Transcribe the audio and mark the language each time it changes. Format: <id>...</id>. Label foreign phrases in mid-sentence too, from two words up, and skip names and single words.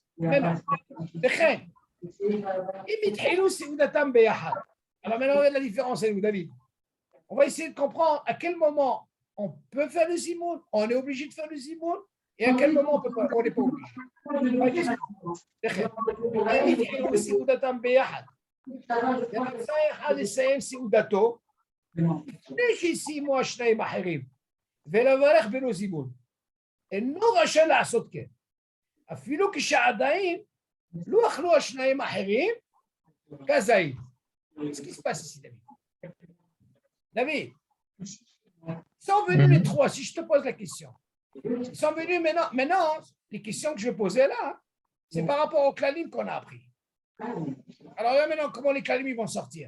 <fr>Maintenant, alors maintenant, on a la différence avec vous, David. On va essayer de comprendre à quel moment on peut faire le zimoun, on est obligé de faire le zimoun, et à quel moment on n'est pas obligé.</fr> <he>אינו רשאי לעשות כן. אפילו כשעדיין לא אכלו השניים האחרים כזית.</he> <fr>Qu'est-ce qui se passe ici, David? David, ils sont venus les trois, si je te pose la question. Ils sont venus maintenant, les questions que je vais poser là, c'est par rapport aux klalim qu'on a appris. Alors là, maintenant, comment les klalim vont sortir?</fr>